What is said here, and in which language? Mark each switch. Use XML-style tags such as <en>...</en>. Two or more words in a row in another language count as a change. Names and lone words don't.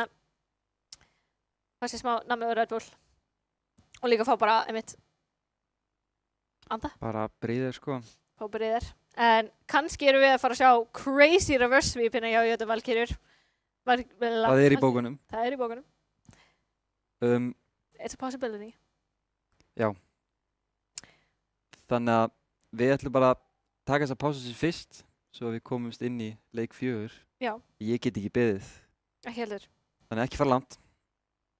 <is>Það sé smá nammi og Red Bull. Og líka fá bara, einmitt, anda. Bara breiðir, sko. Fá breiðir. En kannski erum við að fara að sjá</is> <en>crazy reverse</en> <is>sweepina hjá Jötu Valkyrjur. Það er í bókunum. Það er í bókunum.</is> <en>It's a possibility.</en> <is>Já. Þannig að við ætlum bara að taka þessa pásu sér fyrst, svo við komumst inn í leik 4. Já. Ég get ekki beðið. Ekki heldur. Þannig ekki fara langt.</is>